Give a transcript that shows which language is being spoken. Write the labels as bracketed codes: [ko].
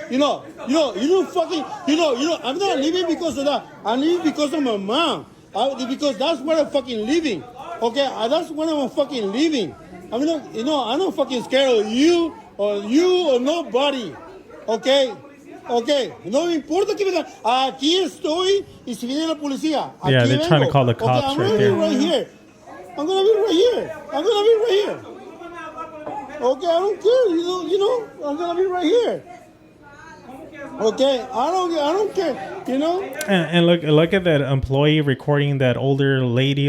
[en] You don't fucking. I'm not leaving because of that. I'm leaving because of my mom. Because that's where I'm fucking leaving. Okay, that's when I'm fucking leaving. I'm not. I'm not fucking scared of you or nobody. [es] Okay. No me importa que venga. Aquí estoy y si viene la policía. [en] Yeah, they're trying to call the cops right there. I'm gonna be right here. Okay, I don't care. I'm gonna be right here. Okay, I don't care. And look at that employee recording that older lady.